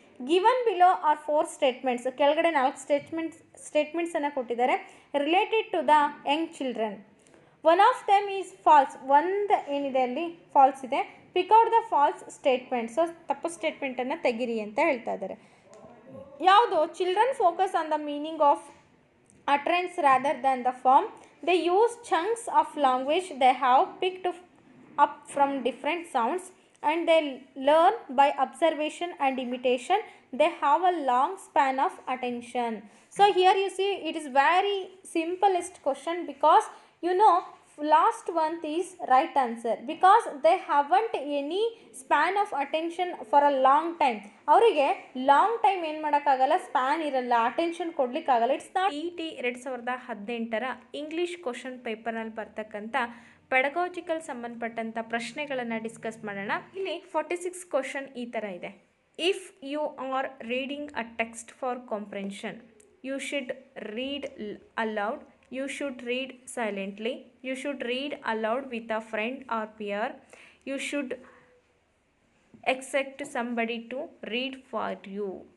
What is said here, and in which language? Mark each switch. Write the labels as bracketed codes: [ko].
[en] given below are 4 statements, [kn] ಕೆಳಗಡೆ 4 ಸ್ಟೇಟ್ಮೆಂಟ್ಸನ್ನು ಕೊಟ್ಟಿದ್ದಾರೆ [en] Related to the young children. One of them is false, [kn] ಒಂದು ಏನಿದೆ ಅಲ್ಲಿ ಫಾಲ್ಸ್ ಇದೆ. [en] pick out the false statement, [kn] so ತಪ್ಪು ಸ್ಟೇಟ್ಮೆಂಟನ್ನು ತೆಗಿರಿ ಅಂತ ಹೇಳ್ತಾ ಇದ್ದಾರೆ. ಯಾವುದು? [en] Children focus on the meaning of utterance rather than the form. They use chunks of language they have picked up from different sounds and they learn by observation and imitation. They have a long span of attention. So here you see it is very simplest question, because you know last one is right answer, because they haven't any span of attention for a long time. [kn] ಅವರಿಗೆ long time ಏನು ಮಾಡೋಕ್ಕಾಗಲ್ಲ, span ಇರಲ್ಲ, attention ಕೊಡ್ಲಿಕ್ಕಾಗಲ್ಲ. It's not ET 2018 English question ಪೇಪರ್ನಲ್ಲಿ ಬರ್ತಕ್ಕಂಥ pedagogical ಸಂಬಂಧಪಟ್ಟಂಥ ಪ್ರಶ್ನೆಗಳನ್ನು discuss ಮಾಡೋಣ. ಇಲ್ಲಿ 46 ಕ್ವಶನ್ ಈ ಥರ ಇದೆ. [en] If you are reading a text for comprehension, you should read aloud, you should read silently, you should read aloud with a friend or peer, you should except somebody to read for you.